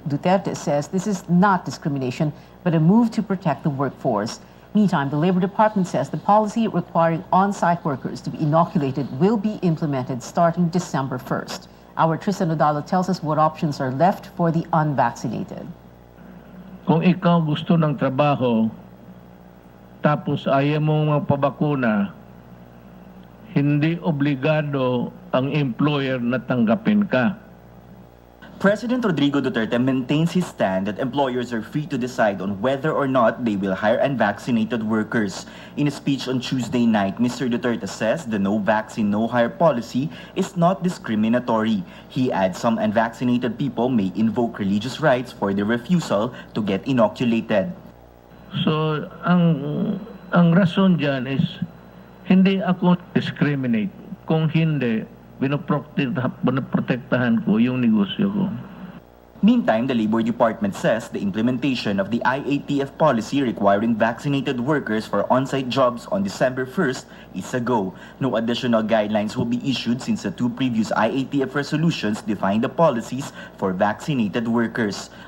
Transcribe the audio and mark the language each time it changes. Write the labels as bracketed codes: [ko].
[en] Duterte says this is not discrimination, but a move to protect the workforce. Meantime, the Labor Department says the policy requiring on-site workers to be inoculated will be implemented starting December 1st. Our Tristan Odalo tells us what options are left for the unvaccinated. [tl] Kung ikaw gusto ng trabaho, tapos ayaw mo magpabakuna, hindi obligado ang employer na tanggapin ka. [en] President Rodrigo Duterte maintains his stand that employers are free to decide on whether or not they will hire unvaccinated workers. In a speech on Tuesday night, Mr. Duterte says the no vaccine, no hire policy is not discriminatory. He adds some unvaccinated people may invoke religious rights for their refusal to get inoculated. [tl] So, ang rason dyan is, hindi ako discriminate. Kung hindi, binoprotektahan ko yung negosyo ko. [en] Meantime, the Labor Department says the implementation of the IATF policy requiring vaccinated workers for on-site jobs on December 1st is a go. No additional guidelines will be issued since the 2 previous IATF resolutions define the policies for vaccinated workers.